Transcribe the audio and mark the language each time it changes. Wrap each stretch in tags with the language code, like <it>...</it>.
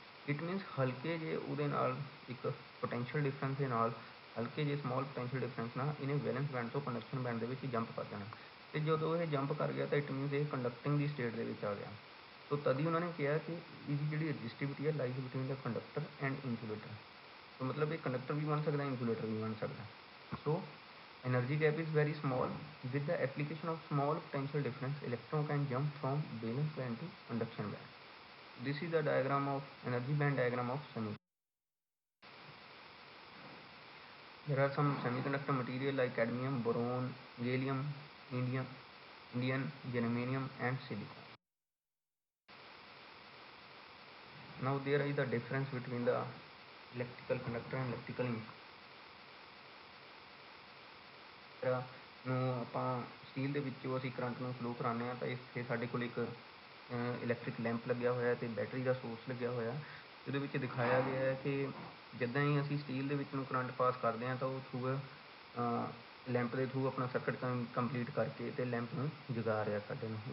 <pa>It means ਹਲਕੇ ਜੇ ਉਹਦੇ ਨਾਲ ਇੱਕ ਪੋਟੈਂਸ਼ੀਅਲ ਡਿਫਰੈਂਸ ਦੇ ਨਾਲ ਹਲਕੇ ਜੇ ਸਮਾਲ ਪੋਟੈਂਸ਼ੀਅਲ ਡਿਫਰੈਂਸ ਨਾਲ ਇਹਨੇ ਵੈਲੈਂਸ ਬੈਂਡ ਤੋਂ ਕੰਡਕਸ਼ਨ ਬੈਂਡ ਦੇ ਵਿੱਚ ਜੰਪ ਕਰ ਜਾਣਾ। ਅਤੇ ਜਦੋਂ ਇਹ ਜੰਪ ਕਰ ਗਿਆ ਤਾਂ ਇਟ ਮੀਨਸ ਇਹ ਕੰਡਕਟਿੰਗ ਦੀ ਸਟੇਟ ਦੇ ਵਿੱਚ ਆ ਗਿਆ। ਸੋ ਤਦ ਹੀ ਉਹਨਾਂ ਨੇ ਕਿਹਾ ਕਿ ਇਹਦੀ ਜਿਹੜੀ ਰਜਿਸਟਿਵਿਟੀ ਹੈ</pa> <en>Lies between the conductor and insulator.</en> <pa>ਸੋ ਮਤਲਬ ਇਹ ਕੰਡਕਟਰ ਵੀ ਬਣ ਸਕਦਾ ਇਨਸੂਲੇਟਰ ਵੀ ਬਣ ਸਕਦਾ। ਸੋ</pa> <en>energy gap is very small. With the application of small potential difference, electron can jump from valence band to conduction band. This is the diagram of energy band diagram of semiconductor. There are some semiconductor material like cadmium, boron, gallium, indium, germanium and silicon. Now there is the difference between the electrical conductor and electrical insulator.</en> <pa>ਨੂੰ ਆਪਾਂ steel ਦੇ ਵਿੱਚੋਂ ਅਸੀਂ current ਨੂੰ flow ਕਰਾਉਂਦੇ ਹਾਂ ਤਾਂ ਇੱਥੇ ਸਾਡੇ ਕੋਲ ਇੱਕ ਇਲੈਕਟ੍ਰਿਕ ਲੈਂਪ ਲੱਗਿਆ ਹੋਇਆ ਅਤੇ ਬੈਟਰੀ ਦਾ ਸੋਰਸ ਲੱਗਿਆ ਹੋਇਆ। ਇਹਦੇ ਵਿੱਚ ਦਿਖਾਇਆ ਗਿਆ ਹੈ ਕਿ ਜਿੱਦਾਂ ਹੀ ਅਸੀਂ ਸਟੀਲ ਦੇ ਵਿੱਚ ਨੂੰ ਕਰੰਟ ਪਾਸ ਕਰਦੇ ਹਾਂ ਤਾਂ ਉਹ ਥਰੂ ਲੈਂਪ ਦੇ ਥਰੂ ਆਪਣਾ ਸਰਕਟ ਕੰਪਲੀਟ ਕਰਕੇ ਅਤੇ ਲੈਂਪ ਨੂੰ ਜਗਾ ਰਿਹਾ ਸਾਡੇ ਨੂੰ।</pa>